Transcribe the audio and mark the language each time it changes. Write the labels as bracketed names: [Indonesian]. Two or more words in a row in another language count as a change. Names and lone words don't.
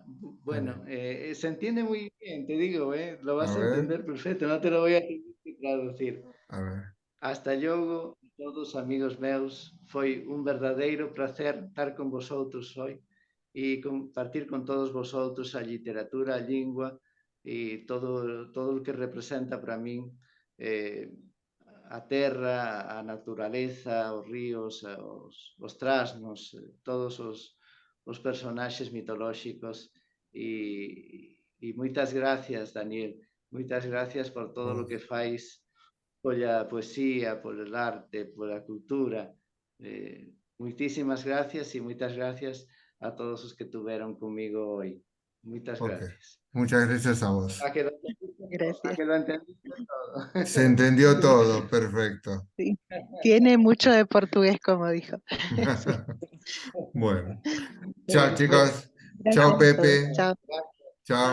[Spanish] dale, Bueno, se entiende muy bien, te digo, lo a vas a ver, entender perfecto, no te lo voy a tener que traducir. a ver. [Galician] Hasta luego, todos amigos meus, foi un verdadeiro placer estar [Spanish] con vosotros hoy [Galician] e compartir con todos vosotros a literatura, a lingua e todo o que representa para min a terra, a naturaleza, os ríos, os trasnos, todos os personaxes mitolóxicos e moitas gracias, Daniel, moitas gracias por todo o que fais pola poesía, polo arte, pola cultura. Moitísimas gracias e moitas gracias a todos os que tuveron comigo hoy. Moitas Ok. gracias. [Spanish] Muchas gracias a vos. A que lo Gracias. entendiste todo. Se entendió todo, perfecto. Sí. Tiene mucho de portugués, como dijo. Bueno, chao chicos. Gracias Chao a todos. Pepe. Chao. Chao.